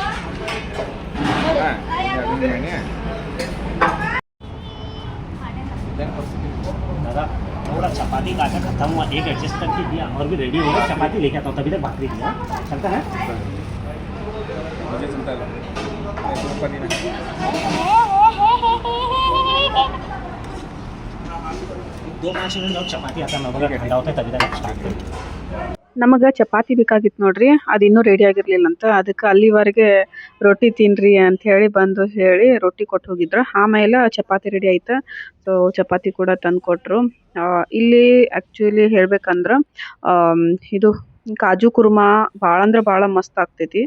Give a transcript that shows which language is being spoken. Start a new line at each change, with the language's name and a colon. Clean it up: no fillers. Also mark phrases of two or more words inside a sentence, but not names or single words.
Hindi: दादा थोड़ा चपाती काटा खत्म हुआ, एक एडजस्ट करके दिया और भी रेडी होगा. चपाती लेके आता हूँ, तभी तक भाकरी दिया. चलता है मुझे चलता है. 2-5 मिनट और चपाती आता है, मैं ठंडा होता है तभी तक स्टार्ट करें.
Kannada: ನಮಗೆ ಚಪಾತಿ ಬೇಕಾಗಿತ್ತು ನೋಡ್ರಿ, ಅದು ಇನ್ನೂ ರೆಡಿ ಆಗಿರ್ಲಿಲ್ಲ ಅಂತ. ಅದಕ್ಕೆ ಅಲ್ಲಿವರೆಗೆ ರೊಟ್ಟಿ ತಿನ್ರಿ ಅಂತ ಹೇಳಿ ಬಂದು ಹೇಳಿ ರೊಟ್ಟಿ ಕೊಟ್ಟು ಹೋಗಿದ್ರು. ಆಮೇಲೆ ಚಪಾತಿ ರೆಡಿ ಆಯ್ತು. ಸೊ ಚಪಾತಿ ಕೂಡ ತಂದು ಕೊಟ್ಟರು. ಇಲ್ಲಿ ಆ್ಯಕ್ಚುಲಿ ಹೇಳ್ಬೇಕಂದ್ರೆ ಇದು ಕಾಜು ಕುರ್ಮಾ ಭಾಳ ಅಂದ್ರೆ ಭಾಳ ಮಸ್ತ್ ಆಗ್ತೈತಿ.